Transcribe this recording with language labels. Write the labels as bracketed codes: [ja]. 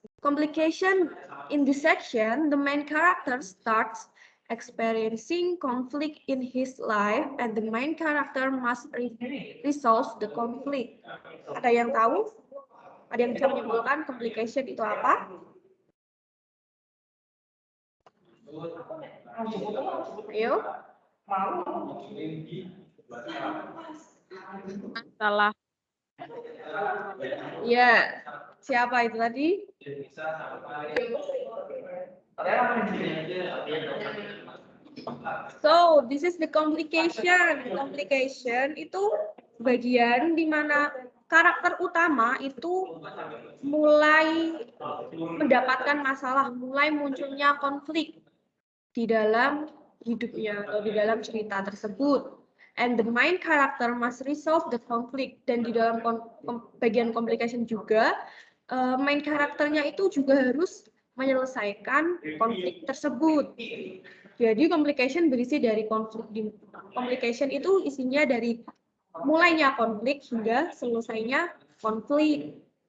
[en] Complication in this section, the main character starts experiencing conflict in his life and the main character must resolve the conflict. [id] Ada yang tahu? Ada yang bisa menyimpulkan complication itu apa? Ayo. Salah. Ya, siapa itu tadi? [en] So, this is the complication. [id] Complication itu bagian di mana karakter utama itu mulai mendapatkan masalah, mulai munculnya konflik di dalam hidupnya atau di dalam cerita tersebut. [en] And the main character must resolve the conflict. [id] Dan di dalam bagian complication juga, main karakternya itu juga harus menyelesaikan konflik tersebut. Jadi complication berisi dari konflik. Complication itu isinya dari mulainya konflik hingga selesainya konflik.